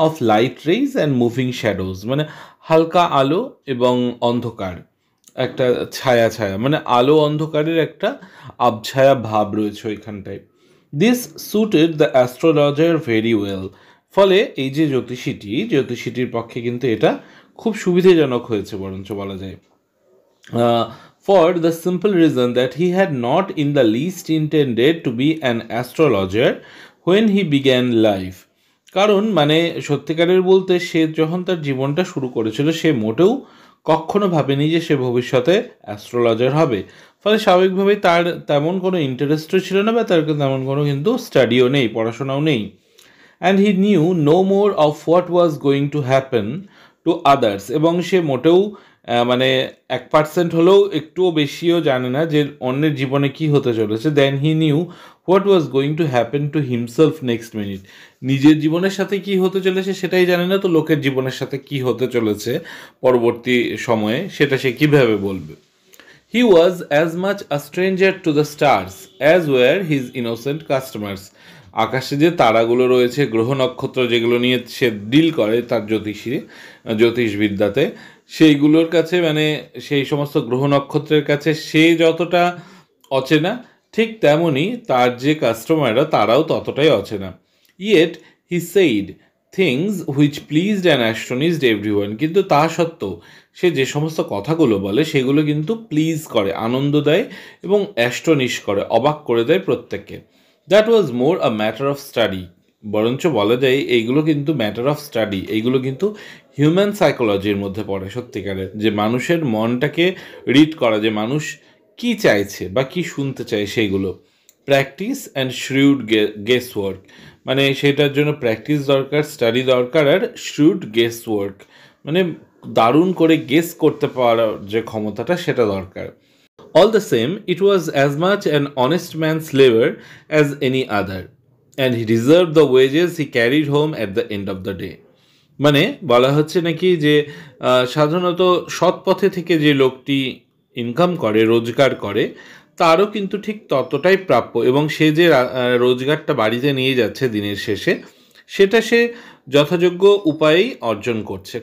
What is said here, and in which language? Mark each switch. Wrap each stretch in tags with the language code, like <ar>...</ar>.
<en>of light rays and moving shadows,</en> <bn>মানে হালকা আলো এবং অন্ধকার, একটা ছায়া ছায়া, মানে আলো অন্ধকারের একটা আবছায়া ভাব রয়েছে ওইখানটায়।</bn> <en>This suited the astrologer very well.</en> <bn>ফলে এই যে জ্যোতিষীটির পক্ষে কিন্তু এটা খুব সুবিধাজনক হয়েছে, বরঞ্চ বলা যায়।</bn> <en>For the simple reason that he had not in the least intended to be an astrologer when he began life.</en> <bn>কারণ মানে সত্যিকারের বলতে, সে যখন তার জীবনটা শুরু করেছিল সে মোটেও কখনো ভাবেনি যে সে ভবিষ্যতে অ্যাস্ট্রোলজার হবে। ফলে স্বাভাবিকভাবেই তার তেমন কোনো ইন্টারেস্টও ছিল না, বা তার তেমন কোনো কিন্তু স্টাডিও নেই, পড়াশোনাও নেই।</bn> <en>and he knew no more of what was going to happen to others,</en> <bn>এবং সে মোটেও মানে 1% হলেও একটুও বেশিও জানে না যে অন্যের জীবনে কি হতে চলেছে।</bn> <en>Then he knew what was going to happen to himself next minute.</en> <bn>নিজের জীবনের সাথে কি হতে চলেছে সেটাই জানে না, তো লোকের জীবনের সাথে কি হতে চলেছে পরবর্তী সময়ে সেটা সে কীভাবে বলবে?</bn> <en>He was as much a stranger to the stars as were his innocent customers.</en> <bn>আকাশে যে তারাগুলো রয়েছে, গ্রহ নক্ষত্র যেগুলো নিয়ে সে ডিল করে তার জ্যোতিষবিদ্যাতে, সেইগুলোর কাছে মানে সেই সমস্ত গ্রহ নক্ষত্রের কাছে সে যতটা অচেনা, ঠিক তেমনই তার যে কাস্টমাররা তারাও ততটাই অচেনা।</bn> <en>Yet he said things which pleased and astonished everyone.</en> <bn>কিন্তু তা সত্ত্বেও সে যে সমস্ত কথাগুলো বলে সেগুলো কিন্তু প্লিজ করে, আনন্দ দেয় এবং অ্যাস্টনিশ করে, অবাক করে দেয় প্রত্যেককে।</bn> <en>That was more a matter of study.</en> <bn>বরঞ্চ বলা যায় এইগুলো কিন্তু ম্যাটার অফ স্টাডি, এইগুলো কিন্তু হিউম্যান সাইকোলজির মধ্যে পড়ে। সত্যিকারের যে মানুষের মনটাকে রিড করা, যে মানুষ কি চাইছে বা কি শুনতে চায় সেইগুলো।</bn> <en>practice and shrewd guess work,</en> <bn>মানে সেটার জন্য প্র্যাকটিস দরকার, স্টাডি দরকার, আর শ্রিউড গেস ওয়ার্ক মানে দারুণ করে গেস করতে পারার যে ক্ষমতাটা সেটা দরকার।</bn> <en>All the same, it was as much an honest man's labor as any other, and he deserved the wages he carried home at the end of the day.</en> <bn>মানে বলা হচ্ছে নাকি যে সাধারণত সৎ পথে থেকে যে লোকটি ইনকাম করে, রোজগার করে, তারও কিন্তু ঠিক ততটাই প্রাপ্য, এবং সে যে রোজগারটা বাড়িতে নিয়ে যাচ্ছে দিনের শেষে, সেটা সে যথাযোগ্য উপায়েই অর্জন করছে।</bn>